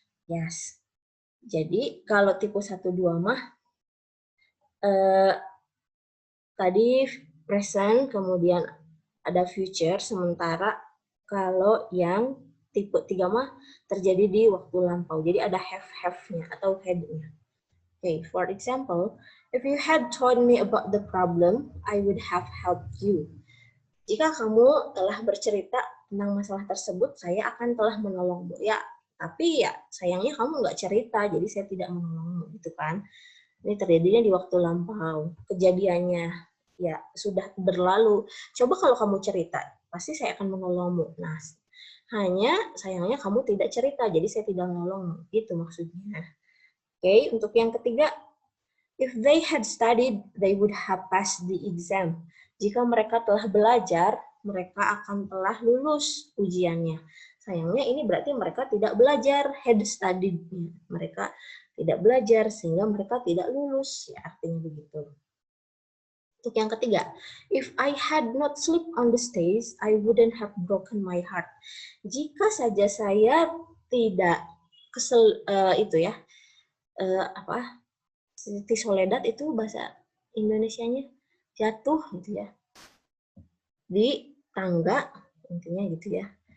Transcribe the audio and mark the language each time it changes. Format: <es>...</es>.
<id>Yes. Jadi kalau tipe 1 2 mah tadi present kemudian ada future, sementara kalau yang tipe 3 mah terjadi di waktu lampau. Jadi ada have-nya atau had-nya.</id> <en>Okay, for example, if you had told me about the problem, I would have helped you.</en> <id>Jika kamu telah bercerita tentang masalah tersebut, saya akan telah menolongmu. Ya, tapi ya sayangnya kamu nggak cerita, jadi saya tidak menolongmu, gitu kan. Ini terjadinya di waktu lampau. Kejadiannya ya sudah berlalu. Coba kalau kamu cerita, pasti saya akan menolongmu. Nah, hanya sayangnya kamu tidak cerita, jadi saya tidak menolongmu. Itu maksudnya.</id> <en>Oke,</en> <id>untuk yang ketiga,</id> <en>if they had studied, they would have passed the exam.</en> <id>Jika mereka telah belajar, mereka akan telah lulus ujiannya. Sayangnya ini berarti mereka tidak belajar,</id> <en>had studied.</en> <id>Mereka tidak belajar sehingga mereka tidak lulus. Ya, artinya begitu. Untuk yang ketiga,</id> <en>if I had not slept on the stage, I wouldn't have broken my heart.</en> <id>Jika saja saya tidak kesel itu ya, seperti soledad itu bahasa Indonesianya jatuh gitu ya di tangga, intinya gitu ya.</id>